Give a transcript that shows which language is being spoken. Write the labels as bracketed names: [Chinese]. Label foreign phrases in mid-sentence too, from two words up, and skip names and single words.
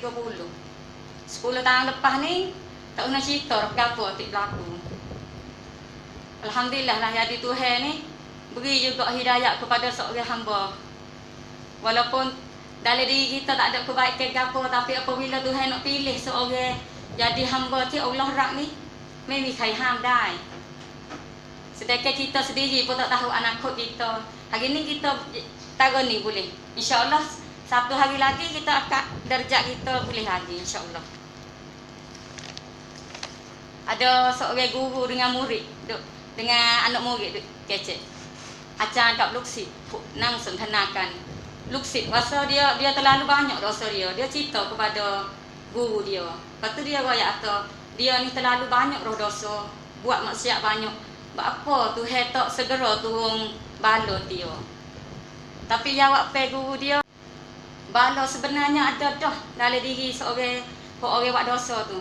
[Malay] 10 tahun lepas ni tak pernah cerita apa tik berlaku. Alhamdulillah lah jadi Tuhan ni beri juga hidayah kepada seorang hamba. Walaupun dalam diri kita tak ada kebaikan apa, tapi apabila Tuhan nak pilih seorang jadi hamba ที่ Allah rak ni [Thai] ไม่มีใครห้ามได้ [Malay] sedangkan kita sendiri pun tak tahu anak kita. Hari ni kita tahu ni boleh, insya-Allah satu hari lagi kita akan darjat kita boleh lagi, insya-Allah. Ada seorang guru dengan murid, dengan anak murid kecek. [Thai] อาจารย์กับลูกศิษย์นั่งสนทนากัน ลูกศิษย์ [Malay] rasa dia terlalu banyak dosa dia cerita kepada guru dia. Lepas tu dia royak kata, dia ni terlalu banyak dosa, buat maksiat banyak. Apa Tuhan tak segera turun bala dia. Tapi jawab pe guru dia, bala sebenarnya ada dah dalam diri seorang orang buat dosa tu.